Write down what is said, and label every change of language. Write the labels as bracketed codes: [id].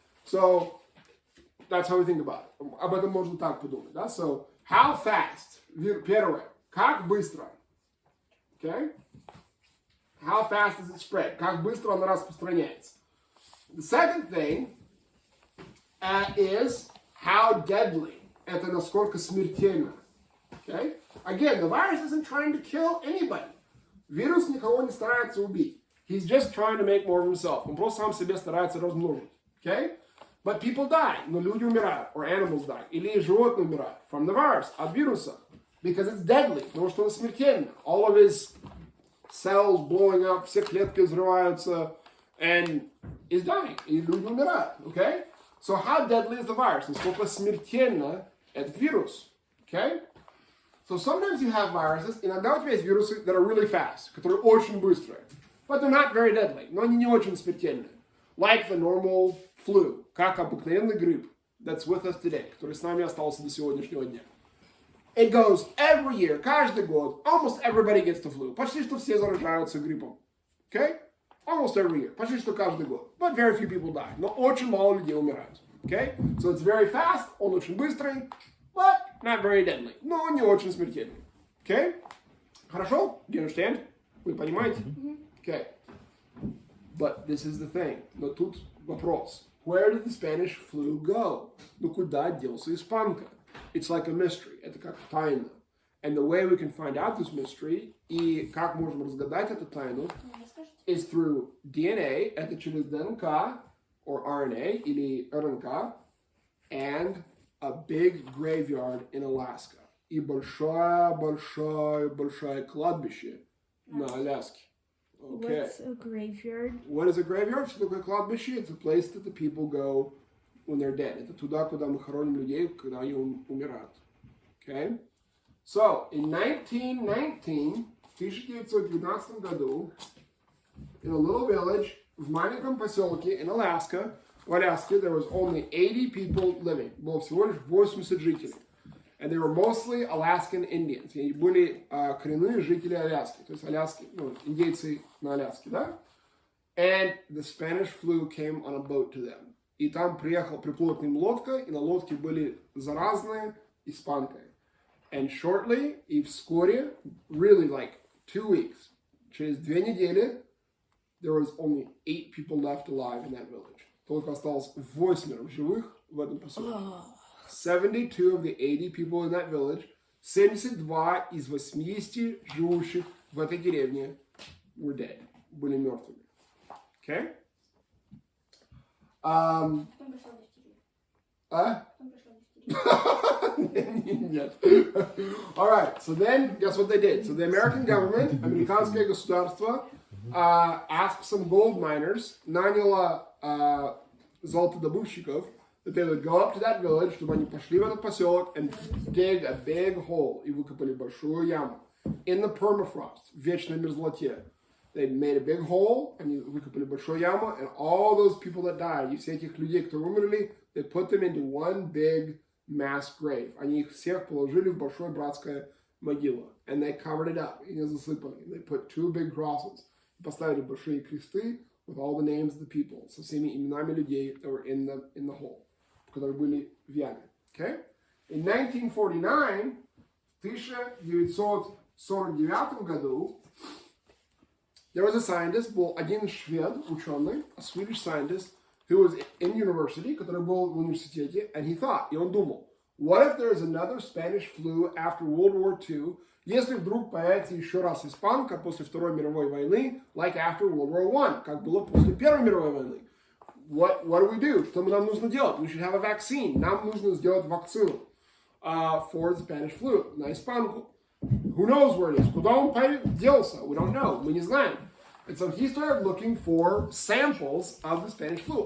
[en] So, that's how we think about it. [ru] Об этом можно так подумать. [en] Да? So, how fast? [ru] Первое. Как быстро? [en] Okay? How fast does it spread? [ru] Как быстро оно распространяется? [en] The second thing is how deadly. [ru] Это насколько смертельно. [en] Okay? Again, the virus isn't trying to kill anybody. [ru] Вирус никого не старается убить. [en] He's just trying to make more of himself. [ru] Он просто сам себе старается размножить. [en] Okay? But people die. [ru] Но люди умирают. [en] Or animals die. [ru] Или животные умирают. [en] From the virus. [ru] От вируса. [en] Because it's deadly. [ru] Потому что он смертельно. [en] All of his cells blowing up. [ru] Все клетки взрываются. [en] And is dying. [ru] И люди умирают. Okay? [en] So how deadly is the virus? [ru] Насколько смертельно этот вирус? [en] Okay? So So sometimes you have viruses, [ru] иногда у тебя есть вирусы [en] that are really fast, [ru] которые очень быстрые. [en] But they're not very deadly, [ru] но они не очень смертельные. [en] Like the normal flu, [ru] как обыкновенный грипп [en] that's with us today, [ru] который с нами остался до сегодняшнего дня. [en] It goes every year, [ru] каждый год, [en] almost everybody gets the flu. [ru] Почти что все заражаются гриппом. [en] Okay? Almost every year, [ru] почти что каждый год. [en] But very few people die. [ru] Но очень мало людей умирают. [en] Okay? So it's very fast, [ru] он очень быстрый, [en] but not very deadly. [ru] Но не очень смертельный. [en] Okay? [ru] Хорошо? [en] Do you understand? [ru] Вы понимаете? [en] Okay. But this is the thing. [ru] Но тут вопрос. [en] Where did the Spanish flu go? [ru] Ну куда делся испанка? [en] It's like a mystery. [ru] Это как тайна. [en] And the way we can find out this mystery, [ru] и как можем разгадать эту тайну, [en] is through DNA, [ru] это через ДНК, [en] or RNA, [ru] или РНК, [en] and a big graveyard in Alaska. [ru] И большое кладбище на Аляске. [en] Okay. What's a graveyard? What is a graveyard? [ru] Что такое кладбище? [en] It's a place that the people go when they're dead. [ru] Это туда, куда мы хороним людей, когда они умирают. [en] Okay? So, in 1919, [ru] в 1919 году, [en] in a little village, [ru] в маленьком поселке [en] in Alaska, [ru] в Аляске, [en] there was only 80 people living. [ru] Было всего лишь 80 жителей. [en] And they were mostly Alaskan Indians. [ru] И были коренные жители Аляски. То есть Аляски, ну, индейцы на Аляске, да? [en] And the Spanish flu came on a boat to them. [ru] И там приплыла к ним лодка, и на лодке были заразные испанкой. [en] And shortly, [ru] и вскоре, [en] really like 2 weeks, [ru] через 2 недели, [en] there was only 8 people left alive in that village. [ru] Только осталось 8 живых в этом поселке. [en] 72 of the 80 people in that village, [ru] 72 из 80 живущих в этой деревне [en] were dead, [ru] были мертвыми. [en] Okay? [ru] Нет. [en] Alright, so then, guess what they did? So the American government, [ru] американское государство, [en] asked some gold miners, [ru] наняло золотодобывщиков, [en] that they would go up to that village, [ru] чтобы они пошли в этот поселок [en] and dig a big hole, [ru] и выкопали большую яму. [en] In the permafrost, [ru] в вечной мерзлоте. [en] They made a big hole, [ru] они выкопали большую яму, [en] and all those people that died, [ru] и все этих людей, которые умерли, [en] they put them into one big mass grave. [ru] Они их всех положили в большое братское могилу. [en] And they covered it up, [ru] и не засыпали. [en] They put 2 big crosses. [ru] Поставили большие кресты [en] with all the names of the people, [ru] со всеми именами людей [en] that were in the hole, [ru] которые были в яме. [en] Okay? In 1949, [ru] в 1949 году, [en] there was a scientist, [ru] был один швед, ученый, [en] a Swedish scientist, who was in university, [ru] который был в университете, [en] and he thought, [ru] и он думал, [en] what if there is another Spanish flu after World War II, [ru] если вдруг появится еще раз испанка после Второй мировой войны, [en] like after World War I, [ru] как было после Первой мировой войны? [en] What do we do? [ru] Что нам нужно делать? [en] We should have a vaccine. [ru] Нам нужно сделать вакцину [en] for the Spanish flu, [ru] на испанку. [en] Who knows where it is? [ru] Куда он делся? [en] We don't know. [ru] Мы не знаем. [en] And so he started looking for samples of the Spanish flu.